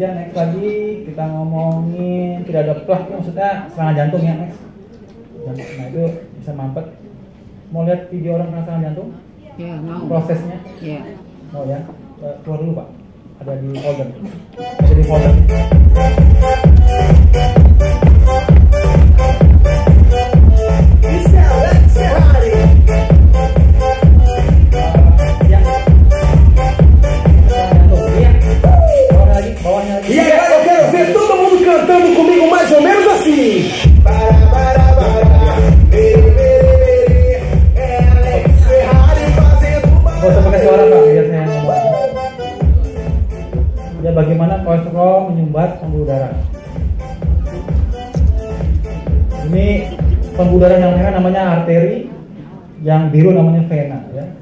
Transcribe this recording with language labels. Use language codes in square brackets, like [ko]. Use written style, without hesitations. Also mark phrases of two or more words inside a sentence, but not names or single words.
[id] Next lagi kita ngomongin tidak ada plak, maksudnya serangan jantung ya. Next. Nah itu bisa mampet. Mau lihat video orang kena serangan jantung? Ya mau. Prosesnya? Ya. Mau ya? Keluar dulu Pak. Ada di folder. Ada di folder. [pt] E agora eu quero ver todo mundo cantando comigo mais ou menos assim. [id] Gak usah pakai suara Pak, biar saya ngomong. Ya bagaimana kolesterol menyumbat pembuluh darah. Ini pembuluh darah yang merah namanya arteri, yang biru namanya vena ya.